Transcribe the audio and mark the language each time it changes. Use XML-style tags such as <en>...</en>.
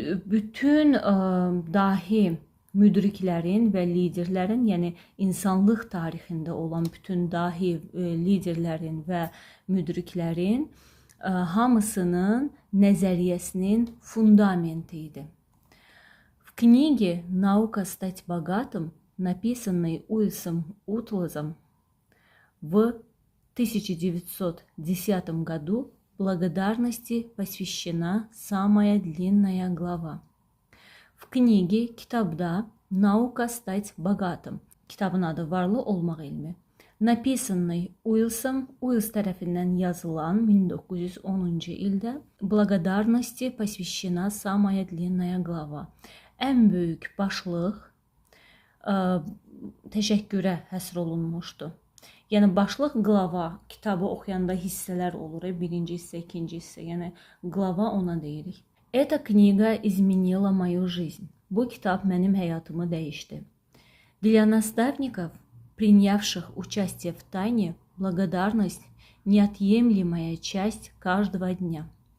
<az>Bütün dahi müdriklərin və liderlərin, yəni insanlıq tarixində olan bütün dahi liderlərin və müdriklərin hamısının nəzəriyyəsinin fundamenti idi.</az> <ru>В книге «Наука стать богатым», написанной Уильсом Утлзом в 1910 году, благодарности посвящена самая длинная глава. В kниге,</ru> <az>kitabda</az> <ru>«Наука стать богатым»,</ru> <az>kitabın adı varlı olmaq elmi,</az> <ru>написанный Уильс</ru> <az>tərəfindən yazılan 1910-cu ildə,</az> <ru>благодарности посвящена самая длинная глава.</ru> <az>Ən böyük başlıq təşəkkürə həsr olunmuşdu. Yəni başlıq qlava, kitabı oxuyanda hissələr olur, birinci hissə, ikinci hissə, yəni qlava ona deyirik.</az> <ru>Эта книга изменила мою жизнь.</ru> <az>Bu kitab mənim həyatımı dəyişdi.</az> <ru>Для наставников, принявших участие в тайне, благодарность – неотъемлемая часть каждого дня.</ru>